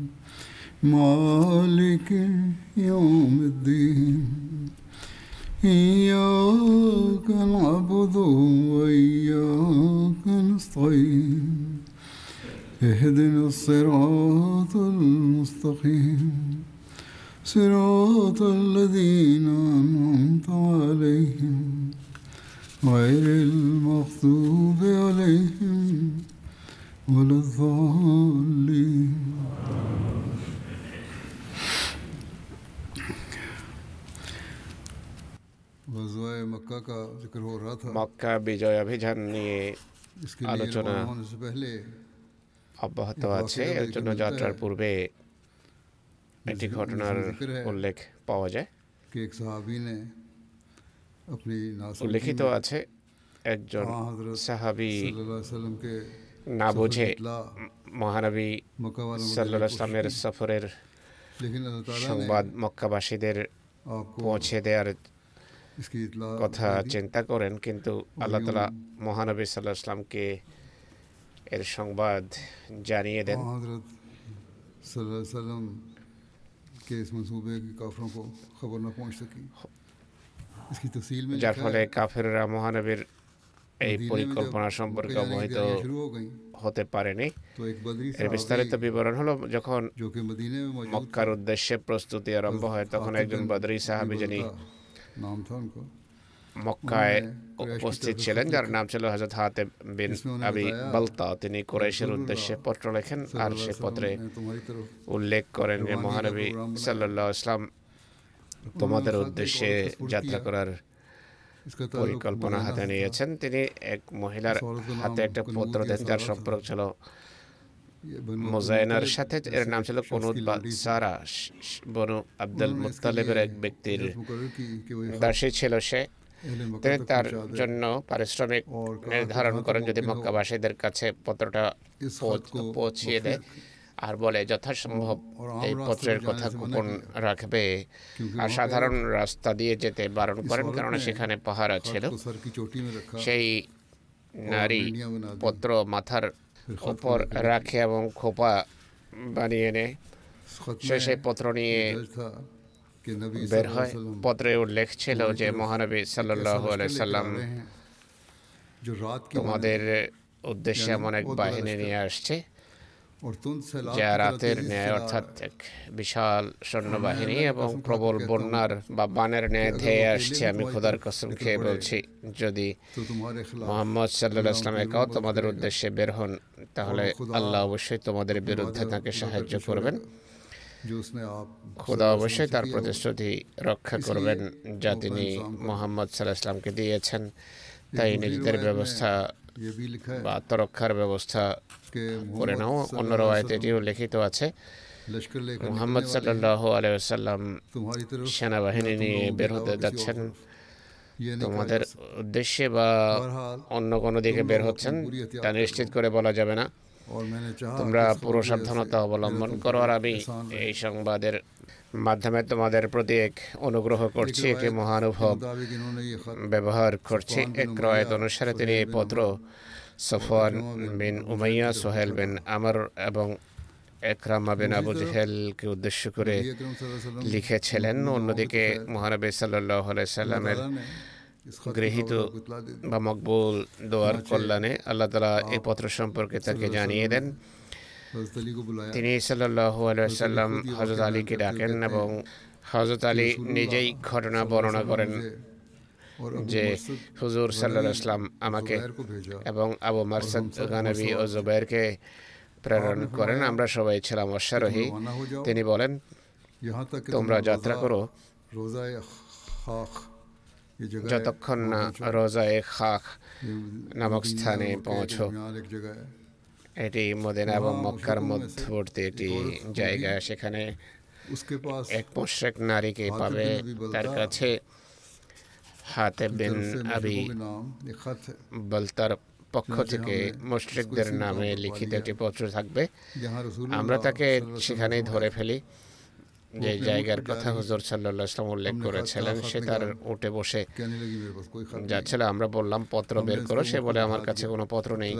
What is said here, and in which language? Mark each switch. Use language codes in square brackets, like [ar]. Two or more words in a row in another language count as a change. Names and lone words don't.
[ar] مالك يوم الدين إياك نعبد وإياك نستعين اهدنا الصراط المستقيم صراط الذين أنعمت عليهم غير المغضوب عليهم ولا الضالين [ur] غزوہ مکہ کا ذکر ہو رہا تھا [bn] মক্কা বিজয় অভিযান নিয়ে [ur] اس کے لیے [bn] আলোচনা [ur] রওনা ہونے سے پہلے [bn] অব্যাহত আছে। এর জন্য যাত্রার পূর্বে একটি ঘটনার উল্লেখ পাওয়া যায়। [ur] کہ ایک صحابی نے اپنی ناسمجھی [bn] উল্লেখিত [ur] میں [bn] আছে একজন [ur] حضرت [bn] সাহাবী [ar] صلی اللہ علیہ وسلم [ur] کے [bn] না [ur] سفر [bn] বুঝে [ur] کی اطلاع [bn] মহানবী [ur] مکہ والوں کو [bn] সাল্লাল্লাহু [ur] دینے [bn] আলাইহি [ur] کی [bn] সাল্লামের [ur] کوشش کی [bn] সফরের [ur] لیکن اللہ تعالیٰ نے [bn] সংবাদ মক্কাবাসীদের [ur] آپ کو [bn] পৌঁছে দেওয়ার [ur] اس کی اطلاع [bn] কথা [ur] دے دی [bn] চিন্তা করেন, কিন্তু [ar] الله تعالى [bn] মহানবী [ar] صلى الله عليه وسلم [bn] এর সংবাদ জানিয়ে দেন। [ur] حضرت [ar] صلی اللہ علیہ وسلم [ur] کے اس منصوبے کی کافروں کو خبر نہ پہنچ سکی اس کی تفصیل میں [bn] যার [ur] لکھا [bn] ফলে [ur] ہے [bn] কাফেররা মহানবীর এই [ur] مدینے میں جب [bn] পরিকল্পনা [ur] مکہ [bn] সম্পর্কে [ur] جانے کی [bn] অবহিত [ur] تیاریاں شروع ہو گئیں [bn] হতে পারেনি। [ur] تو ایک بدری [bn] এর বিস্তারিত [ur] صحابی [bn] বিবরণ হলো, যখন [ur] جو کہ مدینے میں موجود [bn] মক্কার উদ্দেশ্যে প্রস্তুতি আরম্ভ হয় তখন একজন বদরি সাহাবী যিনি [ur] نام تھا ان کا [bn] মক্কায় উপস্থিত ছিলেন, যার নাম ছিল হযরত হাতিব বিন আবি বালতা, তিনি কুরাইশের উদ্দেশ্যে পত্র লেখেন আর সে পত্রে [ur] تمہاری طرف [bn] উল্লেখ করেন যে মহানবী [ar] صلى الله عليه وسلم [bn] তোমাদের উদ্দেশ্যে যাত্রা করার [ur] اس کا تعلق [bn] পরিকল্পনা হাতে নিয়েছেন। তিনি এক মহিলার হাতে একটা পত্র দেন যার সম্পর্ক ছিল মুজাইনার সাথে। এর নাম ছিল কুনুত বা সারা, বনু আব্দুল মুত্তালিবের এক ব্যক্তির [ur] مقرر کی کہ وہ [bn] দাসী ছিল সে। [ur] اہل مکہ [bn] তিনি [ur] تک [bn] তার [ur] پہنچا دے [bn] জন্য পারিশ্রমিক নির্ধারণ করেন যদি মক্কাবাসীদের কাছে পত্রটা [ur] اس خط کو [bn] পৌঁছিয়ে দেয়, আর বলে যথাসম্ভব এই পত্রের কথা গোপন রাখবে আর সাধারণ রাস্তা দিয়ে যেতে বারণ করেন, কারণ সেখানে পাহারা ছিল। [ur] کو سر کی چوٹی میں رکھا [bn] সেই নারী পত্র মাথার উপর রাখে এবং খোপা বানিয়ে নেয়। [ur] اس خط [bn] সে [ur] میں [bn] সেই পত্র নিয়ে [ur] درج تھا کہ نبی صلی [bn] বের [ur] اللہ [bn] হয়। [ar] علیہ وسلم [bn] পত্রে উল্লেখ ছিল যে মহানবী [ar] صلى الله عليه وسلم [ur] جو رات کی [bn] তোমাদের উদ্দেশ্যে এমন এক বাহিনী নিয়ে আসছে [ur] اور تند سیلاب [bn] যা [ur] کی طرح [bn] রাতের [ur] تیزی سے [bn] ন্যায়, [ur] آ [bn] অর্থাৎ [ur] رہا ہے۔ [bn] এক বিশাল সৈন্যবাহিনী এবং প্রবল বন্যার বা বানের ন্যায় ধেয়ে আসছে। আমি খোদার কসম খেয়ে বলছি, যদি [ur] تو تمہارے خلاف [bn] মুহাম্মদ [ar] صلى الله عليه وسلم [bn] একাও তোমাদের উদ্দেশ্যে বের হন, তাহলে আল্লাহ অবশ্যই তোমাদের বিরুদ্ধে তাকে সাহায্য করবেন। [ur] جو اس نے آپ [bn] খোদা অবশ্যই তার প্রতিশ্রুতি রক্ষা করবেন যা তিনি মুহাম্মদ [ar] صلى الله عليه وسلم [bn] দিয়েছেন। তাই নিজেদের ব্যবস্থা [ur] یہ بھی لکھا ہے [bn] বা আত্মরক্ষার ব্যবস্থা [ur] کہ [bn] করে নাও। অন্য রওয়ায়াতে এটিও লিখিত আছে, [ur] لشکر لے کر [ar] محمد صلى الله عليه وسلم [ur] تمہاری طرف [bn] সেনাবাহিনী নিয়ে বের হতে যাচ্ছেন তোমাদের উদ্দেশ্যে বা অন্য কোনো দিকে বের হচ্ছেন তা নিশ্চিত করে বলা যাবে না। [ur] اور میں نے چاہا [bn] তোমরা পুরো সাবধানতা অবলম্বন করো, আর আমি এই সংবাদের মাধ্যমে তোমাদের প্রতি এক অনুগ্রহ করছি, একটি মহানুভব [ur] مطابق انہوں نے یہ خط [bn] ব্যবহার করছি। এক রওয়ায়াত অনুসারে তিনি এই পত্র সফওয়ান বিন উমাইয়া, সোহেল বিন আমর এবং একরামা বিন আবু জেহেলকে উদ্দেশ্য করে [ar] نبی اکرم صلی اللہ علیہ وسلم [bn] লিখেছিলেন। অন্যদিকে মহানবী [ar] صلى الله عليه وسلم [ur] تعالیٰ نے اس خط [bn] গৃহীত [ur] کو اطلاع دے دی [bn] বা মকবুল দোয়ার কল্যাণে [ar] الله تعالى [bn] এই পত্র সম্পর্কে তাকে জানিয়ে দেন। [ur] حضرت علی کو بلایا [bn] তিনি [ar] صلى الله عليه وسلم [bn] হযরত আলীকে ডাকেন এবং হযরত আলী নিজেই ঘটনা বর্ণনা করেন [ur] اور ابو [bn] যে [ur] مرثد [bn] হুজুর [ar] صلى الله عليه وسلم [bn] আমাকে [ur] زبیر کو بھیجا [bn] এবং আবু মারসাদ গানবী ও জুবাইরকে প্রেরণ করেন। আমরা সবাই ছিলাম অশ্বারোহী। [ur] روانہ ہو جاؤ [bn] তিনি বলেন, [ur] یہاں تک کہ [bn] তোমরা যাত্রা করো [ur] روزہ خاک یہ جگہ ہے [bn] যতক্ষণ না রোজায়ে খাখ [ur] یہ [bn] নামক [ur] مدینہ [bn] স্থানে [ur] اور مکہ کے [bn] পৌঁছো। [ur] درمیان ایک جگہ ہے [bn] এটি মদিনা এবং মক্কার মধ্যবর্তী একটি জায়গা। সেখানে [ur] اس کے پاس [bn] এক মুশরিক নারীকে পাবে, তার কাছে হাতিব বিন [ur] طرف سے [bn] আবি [ur] مشرکوں کے نام ایک خط ہے [bn] বালতার পক্ষ থেকে মুশরিকদের নামে লিখিত একটি পত্র থাকবে। [ur] جہاں رسول [bn] আমরা [ur] اللہ [bn] তাকে [ar] صلی اللہ علیہ وسلم [bn] সেখানেই ধরে ফেলি যে জায়গার কথা হুজুর [ar] صلى الله عليه وسلم [bn] উল্লেখ করেছিলেন। সে তার উঠে বসে [ur] کہنے لگی میرے پاس کوئی خط نہیں [bn] যাচ্ছিল। আমরা বললাম পত্র বের করো। সে বলে আমার কাছে কোনো পত্র নেই।